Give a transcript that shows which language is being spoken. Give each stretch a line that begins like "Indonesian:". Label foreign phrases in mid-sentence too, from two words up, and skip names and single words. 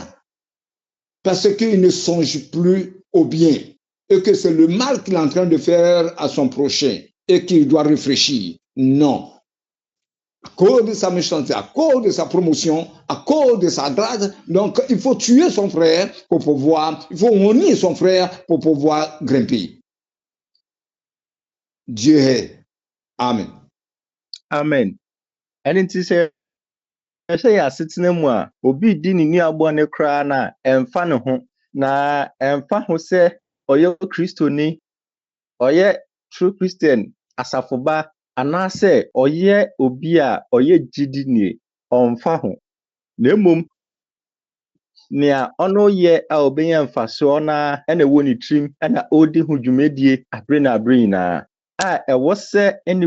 French: Parce qu'il ne songe plus au bien et que c'est le mal qu'il est en train de faire à son prochain et qu'il doit réfléchir. Non. À cause de sa méchanceté, à cause de sa promotion, à cause de sa grâce, donc il faut tuer son frère pour pouvoir, il faut honner son frère pour pouvoir grimper. Dieu est. Amen. Amen.
Akan: ɛno nti sɛ ɛhyɛ yɛ asetena mu a obi di ne nua bɔne koraa na ɛmfa ne ho na ɛmfa ho sɛ ɔyɛ kristoni ɔyɛ
English: true christian
Akan: asafoba anaasɛ ɔyɛ obi a ɔyɛ gyidi nie ɔmfa ho na mmom nea ɔno yɛ a ɔbɛnya mfasoɔ na ɛna ɛwɔ ne tirim ɛna ɔredi ho dwumadie abere na abere nyinaa a ɛwɔ sɛ ɛni